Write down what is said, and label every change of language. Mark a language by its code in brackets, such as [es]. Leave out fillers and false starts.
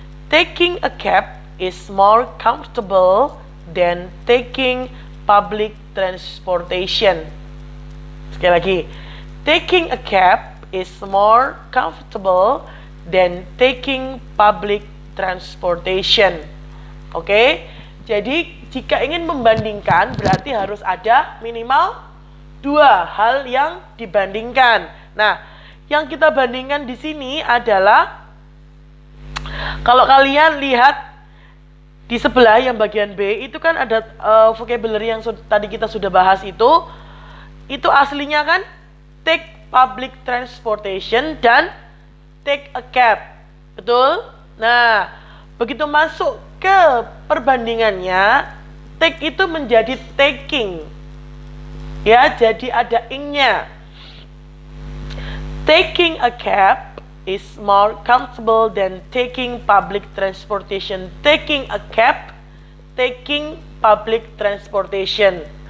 [en] Taking a cab is more comfortable than taking public transportation. [id] Sekali lagi. [en] Taking a cab is more comfortable than taking public transportation. [id] Oke. Jadi jika ingin membandingkan berarti harus ada minimal 2 hal yang dibandingkan. Nah, yang kita bandingkan di sini adalah kalau kalian lihat di sebelah yang bagian B itu kan ada vocabulary yang tadi kita sudah bahas itu aslinya kan [en] take public transportation [id] dan [en] take a cab. [id] Betul? Nah, begitu masuk ke perbandingannya, take itu menjadi taking. Ya, jadi ada ing-nya. [en] Taking a cab is more comfortable than taking public transportation. Taking a cab, taking public transportation.